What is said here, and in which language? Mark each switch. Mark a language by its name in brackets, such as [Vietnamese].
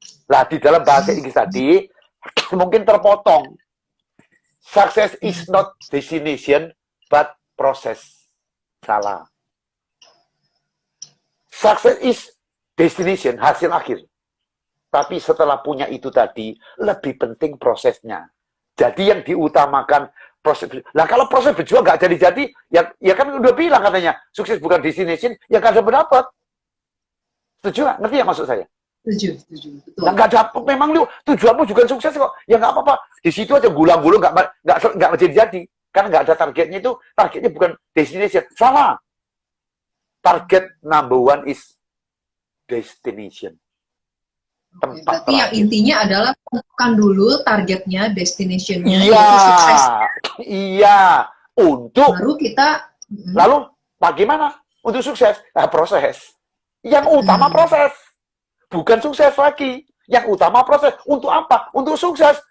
[Indonesian] Lah di dalam bahasa Inggris tadi mungkin terpotong. [English] Success is not destination but process. [Indonesian] Salah. [English] Success is destination, [Indonesian] hasil akhir. Tapi setelah punya itu tadi, lebih penting prosesnya. Jadi yang diutamakan proses. Lah kalau proses berjuang nggak jadi-jadi, ya kan udah bilang katanya, sukses bukan destination, ya nggak ada pendapat. Setuju nggak? Ngerti ya maksud saya? Setuju, betul. Nah, nggak dapet, memang lu tujuanmu juga sukses kok. Ya nggak apa-apa. Di situ aja gulang-gulang nggak jadi-jadi. Karena nggak ada targetnya itu, targetnya bukan destination. Salah. [English] Target number one is destination. [Indonesian] Oke, berarti yang intinya adalah tentukan dulu targetnya, destination-nya, Iya, yaitu sukses. iya. Untuk Baru kita lalu bagaimana untuk sukses? Nah, proses. Yang utama proses, bukan sukses lagi. Yang utama proses. Untuk apa? Untuk sukses.